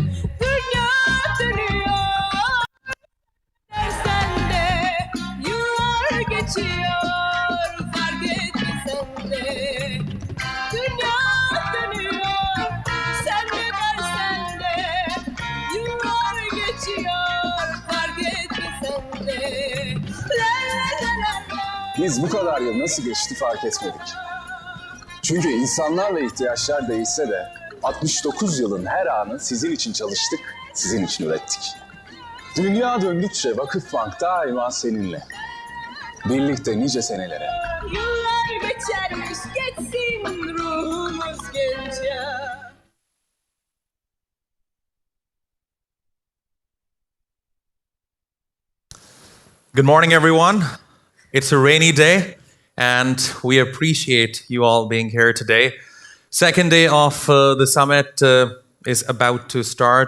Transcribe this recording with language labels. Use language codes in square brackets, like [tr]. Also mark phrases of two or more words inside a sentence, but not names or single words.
[tr] Dünya dönüyor, dersen de yıllar geçiyor, fark etmesen de. Dünya dönüyor, sen de dersen de yıllar geçiyor, fark etmesen de. La la la la la. Biz bu kadar yıl nasıl geçti fark etmedik. Çünkü insanlar ve ihtiyaçlar değişse de 69 yılın her anı sizin için çalıştık, sizin için ürettik. Dünya döndükçe Vakıfbank daima seninle. Birlikte nice senelere. Yıllar geçermiş geçsin ruhumuz gence. [en] Good morning, everyone. It's a rainy day, and we appreciate you all being here today. Second day of the summit is about to start.